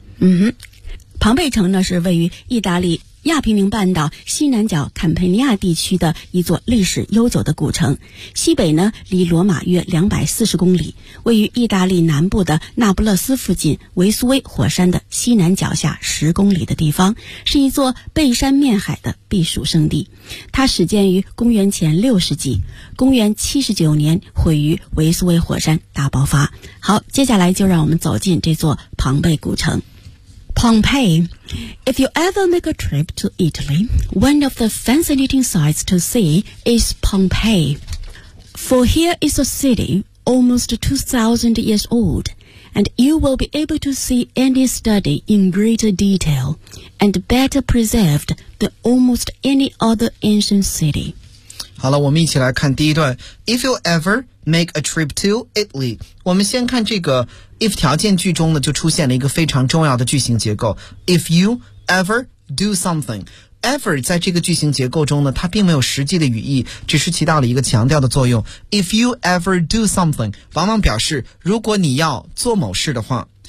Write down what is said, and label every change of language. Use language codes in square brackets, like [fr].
[zh] 嗯哼庞贝城呢是位于意大利亚平宁半岛西南角坎佩尼亚地区的一座历史悠久的古城西北呢离罗马约240公里位于意大利南部的那不勒斯附近维苏威火山的西南脚下10公里的地方是一座背山面海的避暑胜地它始建于公元前60世纪公元79年毁于维苏威火山大爆发好接下来就让我们走进这座庞贝古城Pompeii. [en] If you ever make a trip to Italy, one of the fascinating sights to see is Pompeii. For here is a city almost 2,000 years old, and you will be able to see any study in greater detail and better preserved than almost any other ancient city. [zh] 好了，我们一起来看第一段。 [en] If you ever make a trip to Italy, [zh] 我们先看这个if 条件句中呢就出现了一个非常重要的句型结构 [en] if you ever do something ever [zh] 在这个句型结构中呢它并没有实际的语义只是起到了一个强调的作用 [en] if you ever do something [zh] 往往表示如果你要做某事的话